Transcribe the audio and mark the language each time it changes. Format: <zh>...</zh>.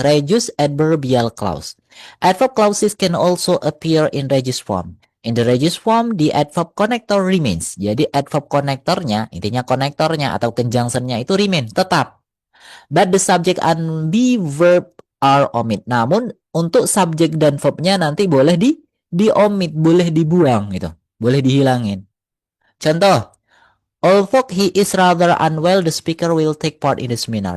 <en>Reduce adverbial clause. Adverb clauses can also appear in reduced form. In the reduced form, the adverb connector remains.</en> <id>Jadi adverb konektornya, intinya konektornya atau conjunctionnya itu remain, tetap.</id> <en>But the subject and the verb are omit.</en> <id>Namun untuk subjek dan verbnya nanti boleh di-omit, boleh dibuang gitu. Boleh dihilangin. Contoh,</id> <en>although he is rather unwell, the speaker will take part in the seminar.</en>